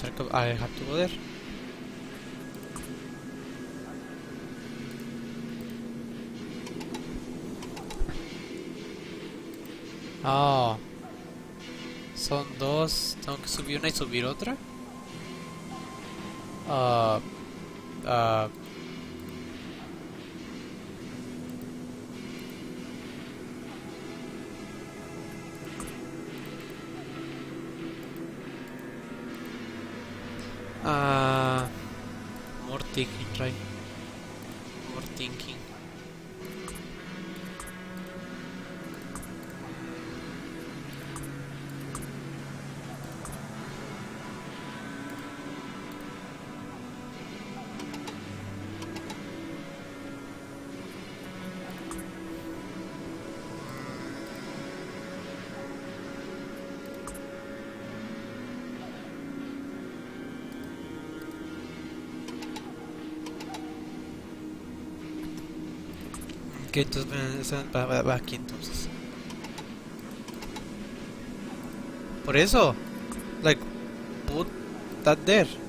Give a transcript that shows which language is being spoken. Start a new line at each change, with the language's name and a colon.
English: I have to go there.
Spanish: Oh. Son dos. Tengo que subir una y subir otra.
English: Uh, uh, more thinking, right? More thinking.
Spanish: Ok, entonces va aquí entonces. Por eso,
English: like, put that there.